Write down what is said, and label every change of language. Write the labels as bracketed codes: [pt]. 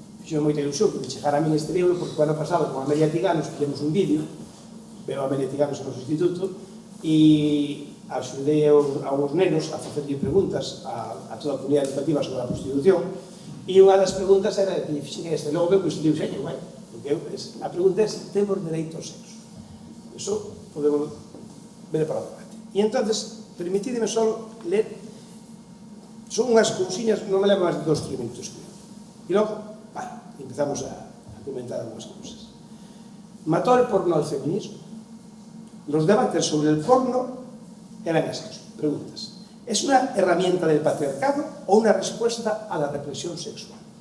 [gl] Fixo moita ilusión que me chegara a min este libro, porque o ano pasado con Amelia Tiganos fixemos un vídeo, veo a Amelia Tiganos no noso instituto, e axudei a uns nenos a facerlle preguntas a toda a comunidade educativa sobre a prostitución, e unha das preguntas era que lle fixen este, logo veo que este libro xa lle guai, porque a pregunta é se temos dereito ao sexo. Eso podemos ver para o debate. E entonces, permitideme só ler, son unhas cousiñas, non me levo máis de 2-3 minutos, creo. E logo, empezamos a comentar [es] algunas cosas. ¿Mató el porno al feminismo? Los debates sobre el porno eran esos. Preguntas. ¿Es una herramienta del patriarcado o una respuesta a la represión sexual?